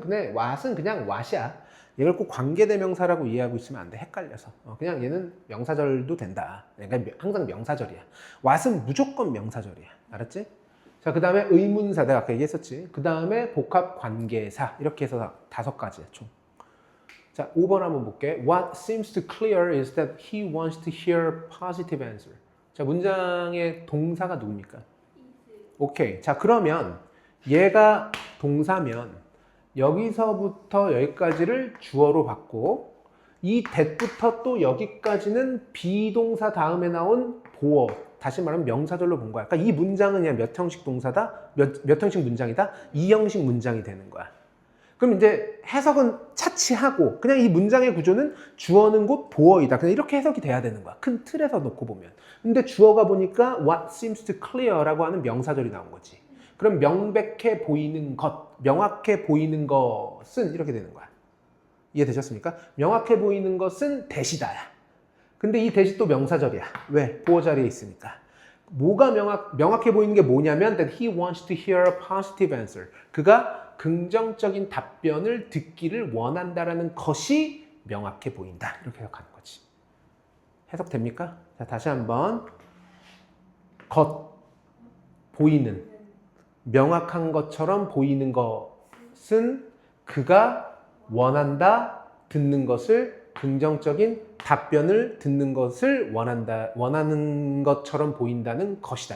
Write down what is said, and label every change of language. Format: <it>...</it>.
<ko>근데 왓은 그냥 왓이야. 얘를 꼭 관계 대명사라고 이해하고 있으면 안 돼. 헷갈려서. 그냥 얘는 명사절도 된다. 그러니까 항상 명사절이야. 왓은 무조건 명사절이야. 알았지? 자, 그 다음에 의문사 내가 아까 얘기했었지. 그 다음에 복합 관계사 이렇게 해서 5가지야 총. 자, 5번 한번 볼게.</ko> <en>What seems to clear is that he wants to hear positive answer.</en> <ko>자, 문장의 동사가 누굽니까? 오케이. 자, 그러면 얘가 동사면 여기서부터 여기까지를 주어로 받고 이 that부터 또 여기까지는 비동사 다음에 나온 보어, 다시 말하면 명사절로 본 거야. 그러니까 이 문장은 그냥 몇 형식 동사다? 몇 형식 문장이다? 2형식 문장이 되는 거야. 그럼 이제 해석은 차치하고 그냥 이 문장의 구조는 주어는 곧 보어이다. 그냥 이렇게 해석이 돼야 되는 거야. 큰 틀에서 놓고 보면. 근데 주어가 보니까</ko> <en>what seems to clear</en> <ko>라고 하는 명사절이 나온 거지. 그럼 명백해 보이는 것, 명확해 보이는 것은 이렇게 되는 거야. 이해되셨습니까? 명확해 보이는 것은 대시다야. 근데 이 대시 또 명사절이야. 왜? 보어 자리에 있으니까. 뭐가 명확해 보이는 게 뭐냐면</ko> <en>that he wants to hear a positive answer.</en> <ko>그가 긍정적인 답변을 듣기를 원한다라는 것이 명확해 보인다. 이렇게 해석하는 거지. 해석됩니까? 자, 다시 한번. 보이는. 명확한 것처럼 보이는 것은 그가 원한다, 듣는 것을 긍정적인 답변을 듣는 것을 원하는 것처럼 보인다는 것이다.</ko>